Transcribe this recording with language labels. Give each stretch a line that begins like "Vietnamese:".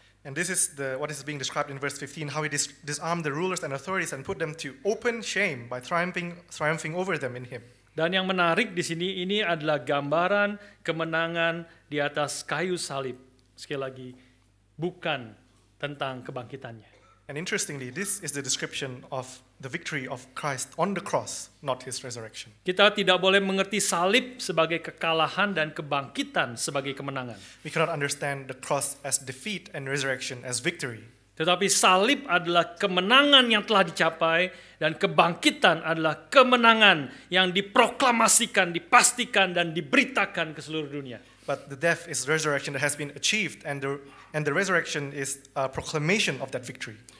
English: And this is what is being described in verse 15, how he disarmed the rulers and authorities and put them to open shame by triumphing over them in him.
Indonesian: Dan yang menarik di sini ini adalah gambaran kemenangan di atas kayu salib. Sekali lagi, bukan tentang kebangkitannya.
English: And interestingly, this is the description of the victory of Christ on the cross, not his resurrection.
Indonesian: Kita tidak boleh mengerti salib sebagai kekalahan dan kebangkitan sebagai kemenangan.
English: We cannot understand the cross as defeat and resurrection as victory.
Indonesian: Tetapi salib adalah kemenangan yang telah dicapai dan kebangkitan adalah kemenangan yang diproklamasikan, dipastikan dan diberitakan ke seluruh dunia.
English: But the death is resurrection that has been achieved, and the resurrection is a proclamation of that victory.